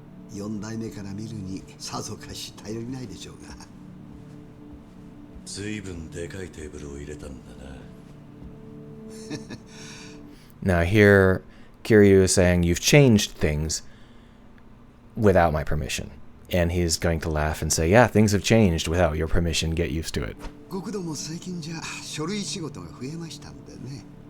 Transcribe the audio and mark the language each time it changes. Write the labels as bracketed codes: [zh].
[ja] 4代目から見るにさぞかし頼りないでしょうが。随分でかいテーブルを入れたんだ [en] Now [ja] な。 [en] here, Kiryu is saying, you've changed things without my permission. And he's going to laugh and say, yeah, things have changed without your permission. Get used to it. [ja] 極道も最近じゃ書類仕事が増えましたんでね。